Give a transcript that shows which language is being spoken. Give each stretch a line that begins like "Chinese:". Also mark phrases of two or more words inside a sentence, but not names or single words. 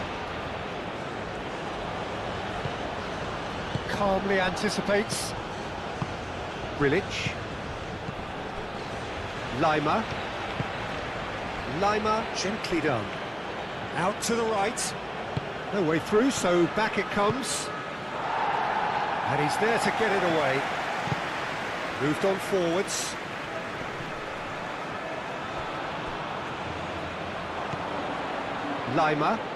English: Calmly anticipates. Grilic. Lima. Lima, gently done. Out to the right. No way through, so back it comes. And he's there to get it away. Moved on forwards. Lima.